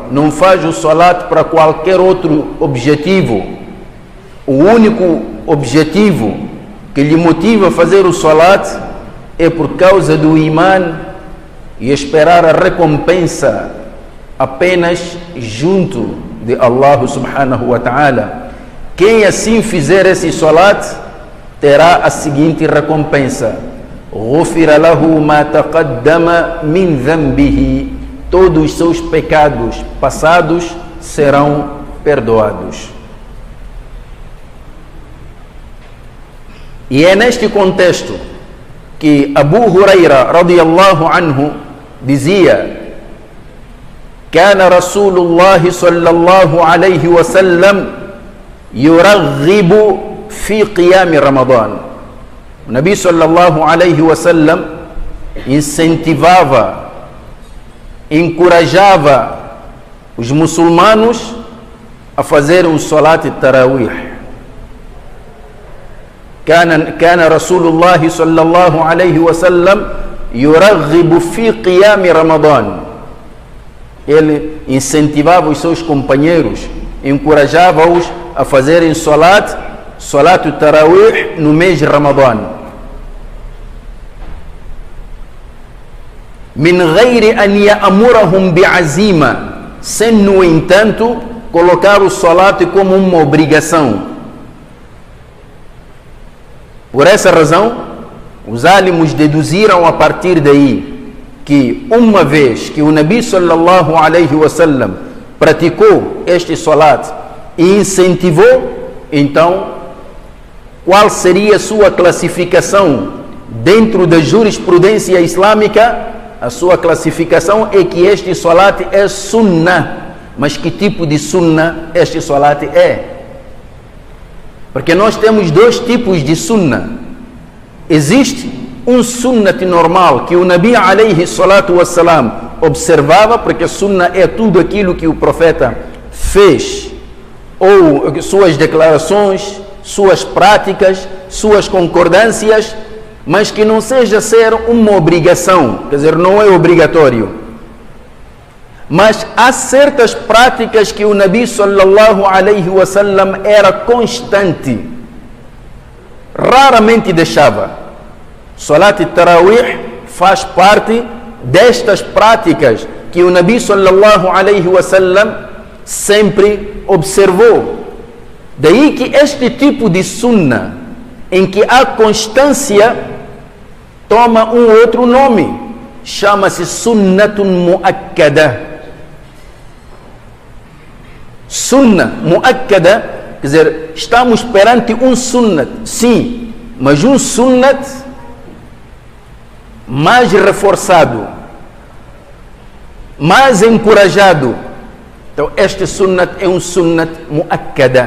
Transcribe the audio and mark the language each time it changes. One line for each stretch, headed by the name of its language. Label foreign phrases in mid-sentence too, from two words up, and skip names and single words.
Portuguese: Não faz o salat para qualquer outro objetivo. O único objetivo que lhe motiva a fazer o salat é por causa do iman e esperar a recompensa apenas junto de Allah
Arabic: سبحانه وتعالى.
Portuguese: Quem assim fizer esse salat terá a seguinte recompensa:
Arabic: غُفِرَ لَهُ مَا تَقَدَّمَ مِنْ ذَنْبِهِ,
Portuguese: todos os seus pecados passados serão perdoados. E é neste contexto que Abu Huraira
Arabic: رضي الله عنه
Portuguese: dizia:
Arabic: كان رسول الله صلى الله عليه وسلم يرغب في قيام رمضان.
Portuguese: O Nabi
Arabic: صلى الله عليه وسلم
Portuguese: incentivava, encorajava os muçulmanos a fazerem o
Arabic: صلاة تراويح. كان رسول الله صلى الله عليه وسلم يرغب في قيام رمضان.
Portuguese: Ele incentivava os seus companheiros, encorajava-os a fazerem
Arabic: صلاة تراويح
Portuguese: no mês de Ramadã.
Arabic: من غير أن يأمرهم بعزيمة,
Portuguese: sem no entanto colocar o salat como uma obrigação. Por essa razão, os álimos deduziram a partir daí que uma vez que o Nabi
Arabic: صلى الله عليه وسلم
Portuguese: praticou este salat e incentivou, então qual seria a sua classificação dentro da jurisprudência islâmica? A sua classificação é que este salat é sunnah. Mas que tipo de sunnah este salat é? Porque nós temos dois tipos de sunnah. Existe um sunnat normal que o Nabi
Arabic: عليه الصلاة والسلام
Portuguese: observava, porque sunnah é tudo aquilo que o profeta fez ou suas declarações, suas práticas, suas concordâncias, mas que não seja ser uma obrigação, quer dizer, não é obrigatório. Mas há certas práticas que o Nabi
Arabic: صلى الله عليه وسلم
Portuguese: era constante, raramente deixava.
Arabic: صلاة التراويح
Portuguese: faz parte destas práticas que o Nabi
Arabic: صلى الله عليه وسلم
Portuguese: sempre observou. Daí que este tipo de sunnah, em que há constância, toma um outro nome, chama-se
Arabic: سنة مؤكدة. سنة مؤكدة,
Portuguese: quer dizer, estamos perante um sunnat, sim, mas um sunnat mais reforçado, mais encorajado. Então este sunnat é um
Arabic: سنة مؤكدة.